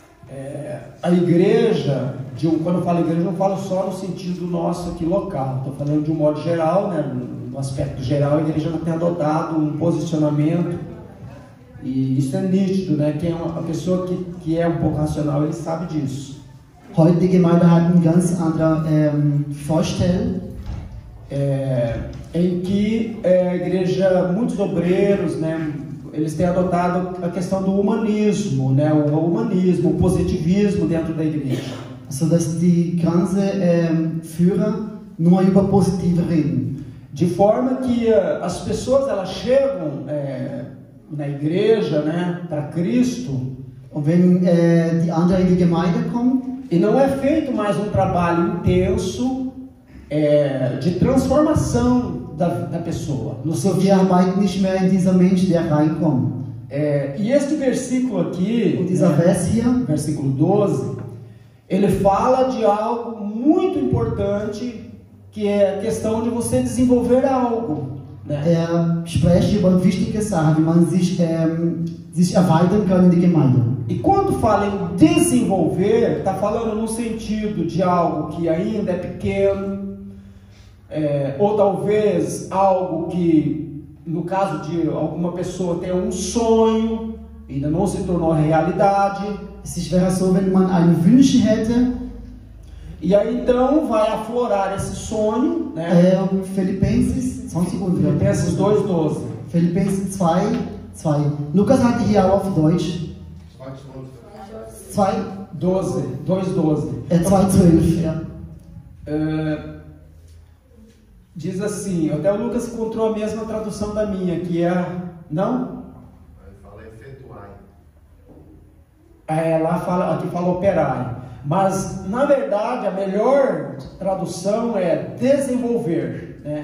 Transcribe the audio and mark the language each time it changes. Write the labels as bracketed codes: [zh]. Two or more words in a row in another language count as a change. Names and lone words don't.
[pt] A igreja, quando eu falo igreja, não falo só no sentido nosso aqui local, estou falando de um modo geral, né? No aspecto geral, a igreja tem adotado um posicionamento, e isso é nítido, né? Quem é uma pessoa que é um pouco racional, ele sabe disso. [de] Heute die Gemeinde hat eine ganz andere Vorstellung, [pt] em que a igreja, muitos obreiros, né? Eles têm adotado a questão do humanismo, né? O humanismo, o positivismo dentro da igreja. [de] Also dass die ganze Führer nur über Positive reden. [pt] De forma que as pessoas elas chegam na igreja, né, para Cristo. [de] Und wenn die anderen in die Gemeinde kommen, [pt] e não é feito mais um trabalho intenso de transformação da pessoa. [de] So wir arbeiten nicht mehr in dieser Mensch, der reinkommt. [pt] E este versículo aqui, [de] und dieser Vers hier, [pt] versículo 12, ele fala de algo muito importante, que é a questão de você desenvolver algo. Né? [de] Spricht über wichtige Sachen, wie man sich erweitern kann in die Gemeinde. [pt] E quando fala em desenvolver, está falando no sentido de algo que ainda é pequeno, ou talvez algo que, no caso de alguma pessoa, tem um sonho, ainda não se tornou realidade. [de] Es wäre so, wenn man einen Wunsch hätte. [pt] E aí então vai aflorar esse sonho, né? Filipenses 2:12. Filipenses 2:2. [de] Lukas hatte hier auch auf Deutsch. 2:12. 2:12, ja. [pt] Diz assim, até o Lucas encontrou a mesma tradução da minha, que é, não? Fala efetuai. Aqui fala operai. Mas, na verdade, a melhor tradução é desenvolver, né?